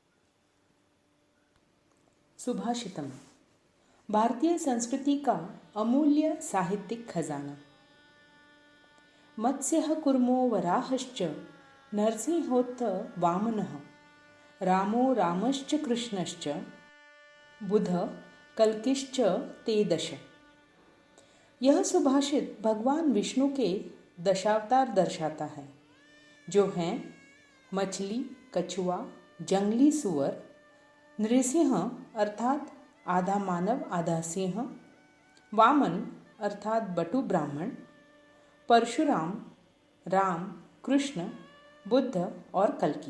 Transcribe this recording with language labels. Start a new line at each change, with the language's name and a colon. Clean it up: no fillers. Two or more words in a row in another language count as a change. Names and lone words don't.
Hindi: सुभाषितम भारतीय संस्कृति का अमूल्य साहित्यिक खजाना.
Sanskrit: मत्स्यः कूर्मो वराहश्च नरसिंहोऽथ वामनः रामो रामश्च कृष्णश्च बुध कल्किश्च ते दश.
Hindi: यह सुभाषित भगवान विष्णु के दशावतार दर्शाता है, जो हैं मछली, कछुआ, जंगली सुअर, नृसिंह अर्थात आधा मानव आधा सिंह, वामन अर्थात बटु ब्राह्मण, परशुराम, राम, कृष्ण, बुद्ध और कल्कि।